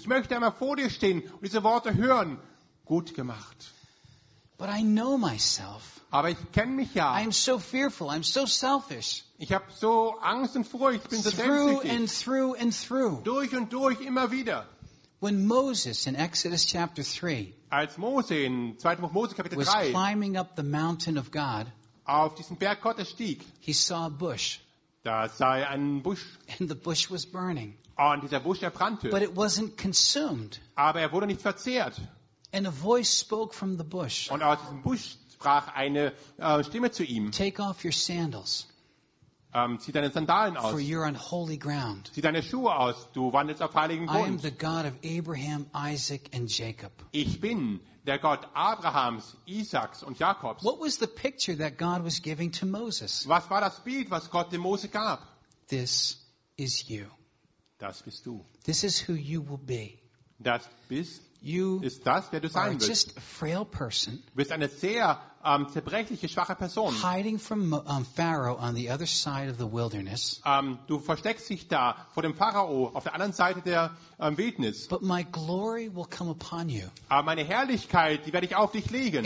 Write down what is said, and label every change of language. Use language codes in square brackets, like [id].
[de] Ich möchte einmal vor dir stehen und diese Worte hören. Gut gemacht. [en] But I know myself. [de] Aber ich kenne mich ja. [en] I am so fearful. I am so selfish. [de] Ich habe so Angst und Furcht. Ich bin so selbstsüchtig. [en] Through and through and through. [de] Durch und durch, immer wieder. [en] When Moses in Exodus chapter 3, [de] als Mose in 2. Buch Mose Kapitel 3, [en] was climbing up the mountain of God, [de] auf diesen Berg Gottes stieg, [en] he saw a bush. [de] Da sah er einen Busch. [en] And the bush was burning. [de] Und dieser Busch erbrannte. [en] But it wasn't consumed. [de] Aber er wurde nicht verzehrt. [en] And a voice spoke from the bush. [de] Und aus diesem Busch sprach eine Stimme zu ihm. [en] Take off your sandals. [de] Zieh deine Sandalen aus. [en] For you're on holy ground. [de] Zieh deine Schuhe aus. Du wandelst auf heiligem Grund. [en] I am the God of Abraham, Isaac and Jacob. [de] Ich bin der Gott Abrahams, Isaaks und Jakobs. [en] What was the picture that God was giving to Moses? [de] Was war das Bild, was Gott dem Mose gab? [en] This is you. [de] Das bist du. [en] This is who you will be. [de] Das bist you. Ist das, wer du sein wirst. [en] Just a frail person. [de] Du bist eine sehr zerbrechliche, schwache Person. [en] Hiding from Pharaoh on the other side of the wilderness. [de] Du versteckst dich da vor dem Pharao auf der anderen Seite der Wildnis. [en] But my glory will come upon you. [de] Meine Herrlichkeit, die werde ich auf dich legen.